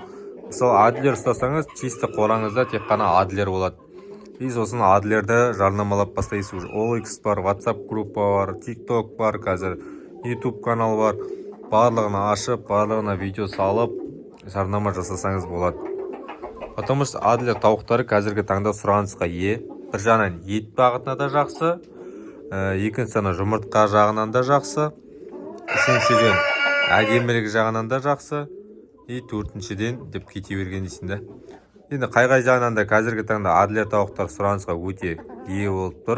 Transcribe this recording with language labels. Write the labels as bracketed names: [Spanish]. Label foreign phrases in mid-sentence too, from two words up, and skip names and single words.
[Kazakh] Мысалы, Адлер ұстасаңыз, чисті қораңызда тек қана Адлер болады. Біз осыны Адлерді жарнамалап бастайсыз. OLX бар, WhatsApp группа бар, TikTok бар, қазір YouTube канал бар. Барлығына ашып, барлығына видео салып, жарнама жасасаңыз болады. [Russian] Потому что [Kazakh] Адлер тауықтары қазіргі таңда сұранысқа ие. Бір жағынан ет бағытына да жақсы, екіншісі жұмыртқа жағынан да жақсы, үшіншіден әдемілік жағынан да жақсы, төртіншіден деп кете берген дейсің да. Енді қай жағынан да қазіргі таңда Адлер тауықтар сұранысқа өте ие болып тұр.